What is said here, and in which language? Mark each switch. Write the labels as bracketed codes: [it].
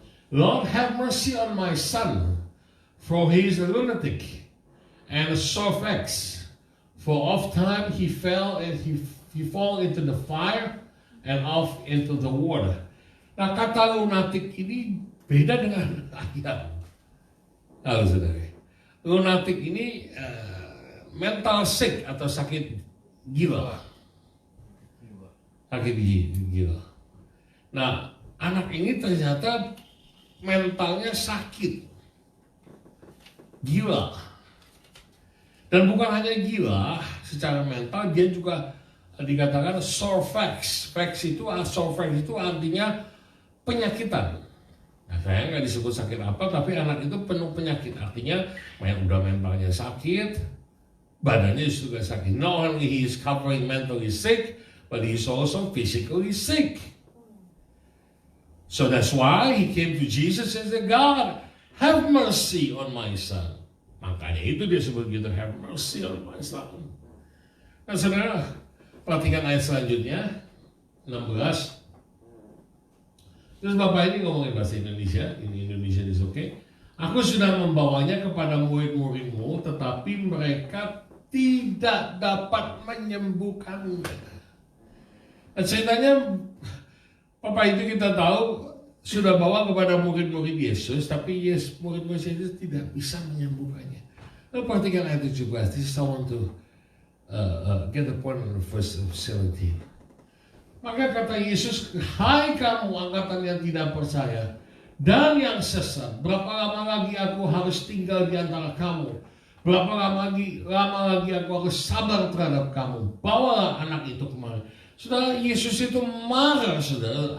[en] Lord have mercy on my son, for he is a lunatic and sore vexed, for oft time he fell and he fall into the fire and off into the water. [id] Nah, kata lunatic ini beda dengan ayam. Tahu saudara? Lunatic ini mental sick atau sakit gila. Sakit gila. Nah, anak ini ternyata mentalnya sakit, gila. Dan bukan hanya gila secara mental, dia juga dikatakan sore vexed. Sore vexed itu artinya penyakitan. Nah, saya nggak disebut sakit apa, tapi anak itu penuh penyakit. Artinya udah mentalnya sakit, badannya juga sakit. [en] Not only he is covering mentally sick, but he is also physically sick. So that's why he came to Jesus and said, God, have mercy on my son. [id] Makanya itu dia sebut gitu, [en] have mercy on my son. [id] Nah, saudara, perhatikan ayat selanjutnya, 16. Terus Bapak ini ngomongin bahasa Indonesia, ini [en] Indonesia is okay. [id] Aku sudah membawanya kepada murid-muridmu, tetapi mereka tidak dapat menyembuhkannya. Nah, ceritanya, Bapak itu kita tahu, sudah bawa kepada murid-murid Yesus, tapi murid-murid Yesus tidak bisa menyembuhkannya. Lalu perhatikan ayat 17. [en] This is I want to get the point on the verse 17. [id] Maka kata Yesus, hai kamu angkatan yang tidak percaya dan yang sesat, berapa lama lagi aku harus tinggal di antara kamu? Berapa lama lagi aku harus sabar terhadap kamu? Bawalah anak itu kemari. Saudara, Yesus itu marah, saudara.